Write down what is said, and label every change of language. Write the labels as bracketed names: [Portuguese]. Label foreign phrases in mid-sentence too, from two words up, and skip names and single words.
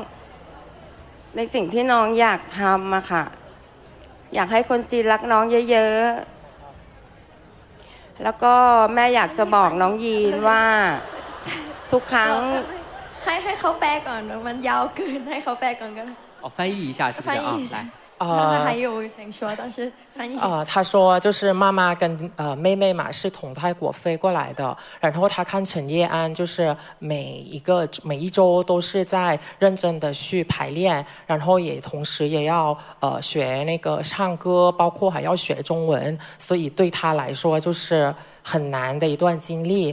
[Thai] องอยากทำอะค่ะอยากให้คนจีนรักน้องเยอะๆแล้วก็แม่อยากจะบอกน้องยีนว่าทุกครั้ง ให้เขาแปลก่อนมันยาวเกินให้เขาแปลก่อนก็ได้ [Chinese] 翻译一下是不是啊？来还有想说，但是翻译。他说就是妈妈跟妹妹嘛是从泰国飞过来的，然后他看陈叶安就是每一周都是在认真的去排练，然后也同时也要学那个唱歌，包括还要学中文，所以对他来说就是很难的一段经历。